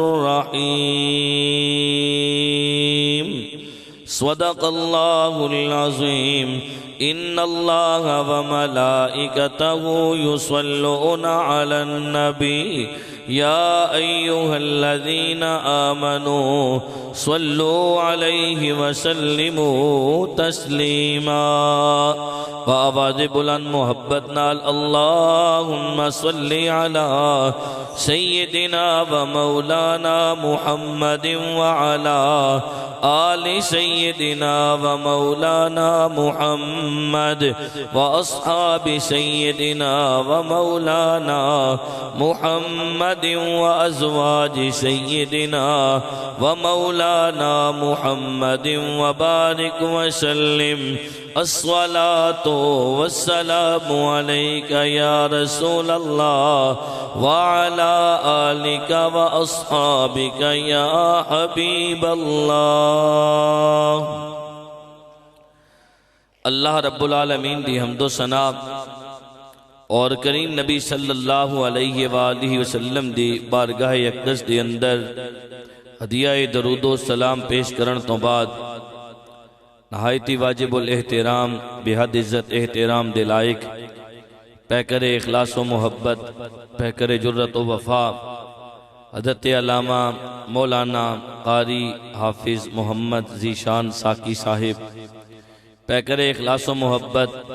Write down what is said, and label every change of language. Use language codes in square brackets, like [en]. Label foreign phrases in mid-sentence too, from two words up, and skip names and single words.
[ar] رحيم صدق الله العظيم إن الله وملائكته يصلون على النبي يا أيها الذين آمنوا صلوا عليه وسلموا تسليما [pa] وآواز بلند محبت نال [ar] اللهم صل على سيدنا ومولانا محمد وعلى آل سيدنا ومولانا محمد وأصحاب سيدنا ومولانا محمد وأزواج سيدنا ومولانا محمد وبارك وسلم الصلاة والسلام عليك يا رسول الله وعلى آلك وأصحابك يا حبيب الله اللہ رب العالمین [pa] دی حمد و ثنا اور کریم نبی [ar] صلی اللہ علیہ وآلہ وسلم [pa] دی بارگاہ اقدس دی اندر ہدیہ درود و سلام پیش کرن تو بعد نہایتی واجب الاحترام بحد عزت احترام دے لائق پیکر اخلاص و محبت پیکر جرت و وفا حضرت علامہ مولانا قاری حافظ محمد ذیشان ساکی صاحب پیکر اخلاص و محبت